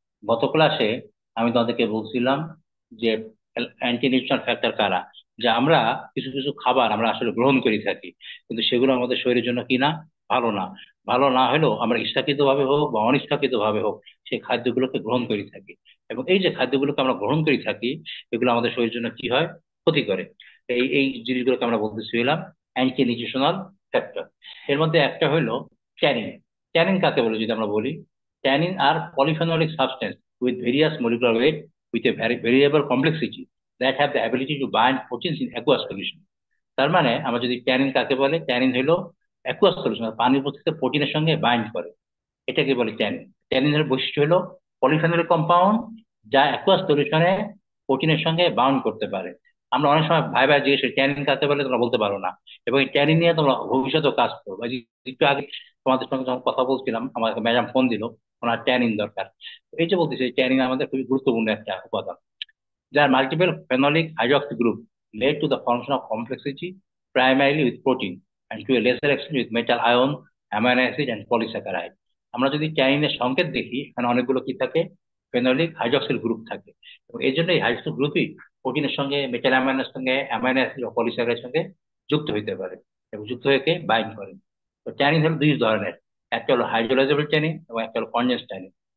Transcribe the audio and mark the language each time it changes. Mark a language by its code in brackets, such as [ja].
[bn] গত ক্লাসে আমি তোমাদেরকে বলছিলাম যে অ্যান্টি নিউট্রিশনাল ফ্যাক্টর কারা, যে আমরা কিছু কিছু খাবার আমরা আসলে গ্রহণ করে থাকি, কিন্তু সেগুলো আমাদের শরীরের জন্য কি না, ভালো না। ভালো না হলেও আমরা ইচ্ছাকৃত ভাবে হোক বা অনিচ্ছাকৃত ভাবে হোক সেই খাদ্যগুলোকে গ্রহণ করে থাকি। এবং এই যে খাদ্যগুলোকে আমরা গ্রহণ করে থাকি, এগুলো আমাদের শরীরের জন্য কি হয়, ক্ষতি করে। এই এই জিনিসগুলোকে আমরা বলতেছিলাম অ্যান্টি নিউট্রিশনাল ফ্যাক্টর। এর মধ্যে একটা হলো ট্যানিন। ট্যানিন কাকে বলে যদি আমরা বলি, [en] tannin are polyphenolic substances with various molecular weight with a variable complexity that have the ability to bind proteins in aqueous solution। [bn] তার মানে আমরা যদি ট্যানিন কাকে বলে, ট্যানিন হলো অ্যাকুয়াস সলিউশন, পানির উপস্থিতিতে প্রোটিনের সঙ্গে বাইন্ড করে, এটাকে বলে ট্যানিন। ট্যানিনের বৈশিষ্ট্য হলো পলিফেনলিক কম্পাউন্ড যা অ্যাকুয়াস সলিউশনে প্রোটিনের সঙ্গে বাউন্ড করতে পারে। আমরা অনেক সময় ভাই ভাই জিজ্ঞেস করি ট্যানিন কাকে বলে, তোমরা বলতে পারো না। এবং এই ট্যানিন নিয়ে তোমরা ভবিষ্যতেও কাজ করো। এই যে একটু আগে তোমাদের সঙ্গে যখন কথা বলছিলাম, আমাকে ম্যাডাম ফোন দিল, ওনার ট্যানিন দরকার। তো এই যে বলতেছি, ট্যানিন আমাদের খুবই গুরুত্বপূর্ণ একটা উপাদান। [en] There are multiple phenolic hydroxy groups led to the formation of complexity primarily with protein and to a lesser extent with metal ion, amino acid and polysaccharide। [bn] আমরা যদি ট্যানিনের সংকেত দেখি, এখানে অনেকগুলো কি থাকে, ফেনোলিক হাইড্রক্সিল গ্রুপ থাকে। এবং এই জন্য এই হাইড্রক্সিল গ্রুপই প্রোটিনের সঙ্গে, মেটাল অ্যামাইনের সঙ্গে, অ্যামাইনো অ্যাসিড ও পলিস্যাকারাইডের সঙ্গে যুক্ত হইতে পারে এবং যুক্ত হয়ে বাইন্ড করে। তো ট্যানিন হলো দুই ধরনের, একটা হলো হাইড্রোলাইজেবল ট্যানিন এবং একটা হলো কনডেন্স ট্যানিন।